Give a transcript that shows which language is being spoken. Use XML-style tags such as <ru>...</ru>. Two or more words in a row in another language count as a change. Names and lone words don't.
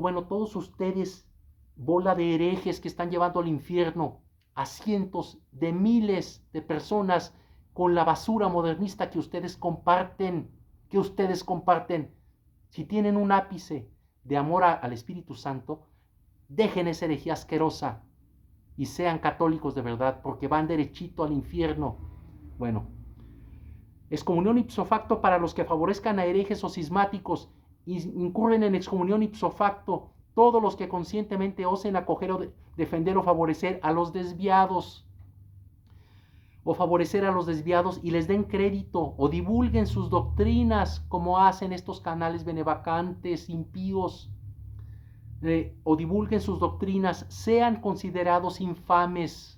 <es>Bueno, todos ustedes, bola de herejes que están llevando al infierno a cientos de miles de personas con la basura modernista que ustedes comparten, Si tienen un ápice de amor al Espíritu Santo, dejen esa herejía asquerosa y sean católicos de verdad, porque van derechito al infierno. Bueno, excomunión</es> <la>ipso facto</la> <es>para los que favorezcan a herejes o cismáticos, incurren en excomunión</es> <la>ipso facto</la> <es>todos los que conscientemente osen acoger o defender o favorecer a los desviados, y les den crédito o divulguen sus doctrinas, como hacen estos canales benevacantes, impíos, o divulguen sus doctrinas, sean considerados infames.</es>